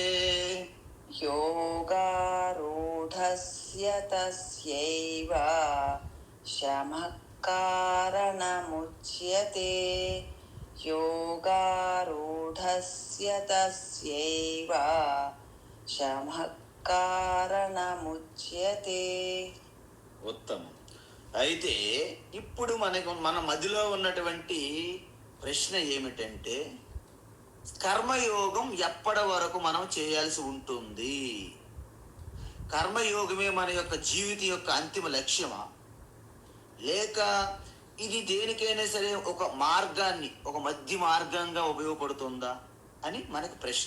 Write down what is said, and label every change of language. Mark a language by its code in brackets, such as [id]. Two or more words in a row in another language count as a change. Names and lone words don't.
[sa] योगारूढस्य तस्यैव शमः कारणमुच्यते योगारूढस्य तस्यैव शमः कारणमुच्यते. [te] ఉత్తమం. అయితే ఇప్పుడు మన మదిలో ఉన్నటువంటి ప్రశ్న ఏమిటంటే, కర్మయోగం ఎప్పటి వరకు మనం చేయాల్సి ఉంటుంది? కర్మయోగమే మన యొక్క జీవితం యొక్క అంతిమ లక్ష్యమా, లేక ఇది దేనికైనా సరే ఒక మార్గాన్ని, ఒక మధ్య మార్గంగా ఉపయోగపడుతుందా అని మనకి ప్రశ్న.